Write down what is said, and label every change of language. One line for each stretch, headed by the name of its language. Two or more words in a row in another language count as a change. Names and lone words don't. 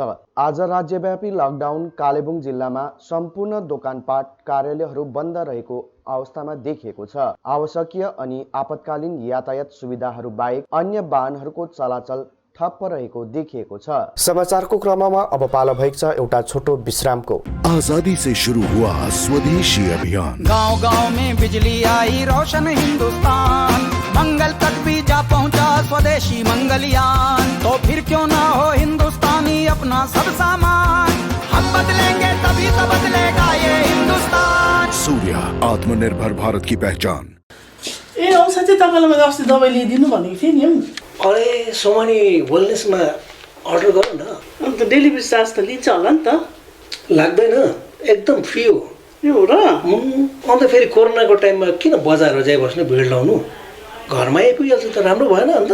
Nepali: आज राज्यव्यापी लकडाउन कालेबुङ जिल्लामा सम्पूर्ण दोकानपाट कार्यालयहरू बन्द रहेको अवस्थामा देखिएको छ। आवश्यकीय अनि आपतकालीन यातायात सुविधाहरू बाहेक अन्य वाहनहरूको चलाचल ठप्प रहेको देखिएको छ। समाचारको क्रममा अब पालो भएको छ एउटा छोटो विश्रामको।
Hindi: आजादी से शुरू हुआ स्वदेशी अभियान, गांव-गांव में बिजली आई, रोशन हिंदुस्तान, मंगल तक भी जा पहुंचा स्वदेशी मंगलयान। तो फिर क्यों ना हो हिंदुस्तानी अपना सब सामान, हम बदलेंगे तभी तो बदलेगा ये हिंदुस्तान। सूर्य, आत्मनिर्भर भारत की पहचान।
Nepali: ए औषध चाहिँ तपाईँलाई मैले अस्ति दबाई ल्याइदिनु भनेको थिएँ नि। अरे सोमानी वेलनेसमा अर्डर गर न। अन्त डेलिभरी चार्ज त लिन्छ होला नि त? लाग्दैन, एकदम फ्री हो। यो हो र? अन्त फेरि कोरोनाको टाइममा किन बजारमा जाइ बस्नु, भिड लाउनु, घरमा आइपुगिहाल्छ त राम्रो भएन अन्त?